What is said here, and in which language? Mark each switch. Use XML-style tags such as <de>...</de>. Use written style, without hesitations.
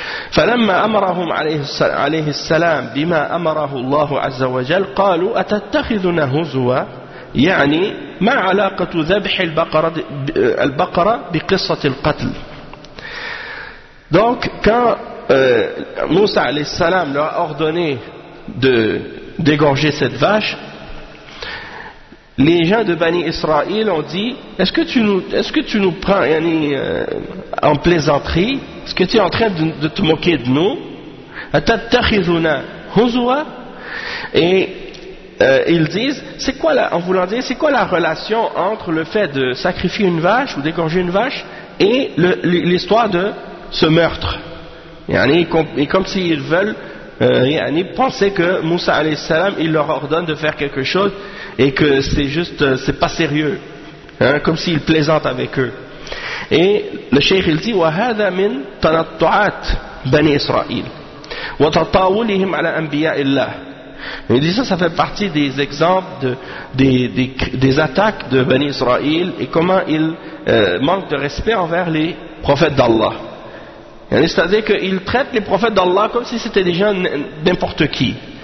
<ar>فلما أمرهم عليه السلام بما أمره الله عز وجل قالوا أتتخذنا هزوا يعني ما علاقة ذبح البقرة بقصة القتل.</ar> <fr>Donc quand Moussa عليه السلام leur a ordonné de dégorger cette vache, les gens de Bani Israël ont dit, est-ce que tu nous prends en plaisanterie? Est-ce que tu es en train de te moquer de nous?</fr> <ar>Atattakhizuna huzwa?</ar> <fr>Et ils disent, c'est quoi la relation entre le fait de sacrifier une vache ou d'égorger une vache et l'histoire de ce meurtre? Et comme s'ils veulent penser que Moussa alayhi salam, il leur ordonne de faire quelque chose et que c'est pas sérieux, comme s'il plaisante avec eux. Et le cheikh il dit,</fr> <ar>وَهَذَا مِنْ تَنَطُعَاتْ بَنِي إِسْرَائِيلِ وَتَطَاوُلِهِمْ عَلَى أَنْبِيَاءِ اللَّهِ.</ar> <fr>Il dit ça fait partie des exemples des attaques de Bani Israël et comment ils manquent de respect envers les prophètes d'Allah. C'est-à-dire qu'ils traitent les prophètes d'Allah comme si c'était des gens n'importe qui.</fr>